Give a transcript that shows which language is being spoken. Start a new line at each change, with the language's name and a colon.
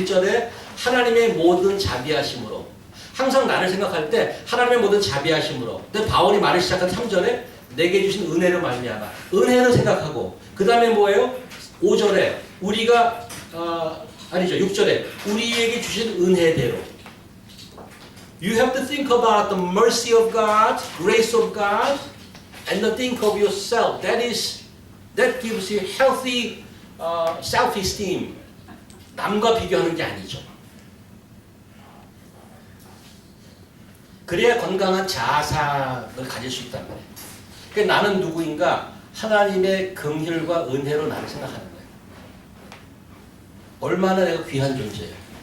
Korean: 1절에 하나님의 모든 자비하심으로. 항상 나를 생각할 때 하나님의 모든 자비하심으로. 근데 바울이 말을 시작한 3절에 내게 주신 은혜로 말미암아. 은혜를 생각하고. 그 다음에 뭐예요? 5절에 우리가 아니죠. 6절에 우리에게 주신 은혜대로.
English: You have to think about the mercy of God, grace of God, and to think of yourself. That gives you healthy self-esteem.
Korean: 남과 비교하는 게 아니죠. 그래야 건강한 자아상을 가질 수 있단 말이에요. 그러니까 나는 누구인가? 하나님의 긍휼과 은혜로 나를 생각하는 거예요. 얼마나 내가 귀한 존재예요.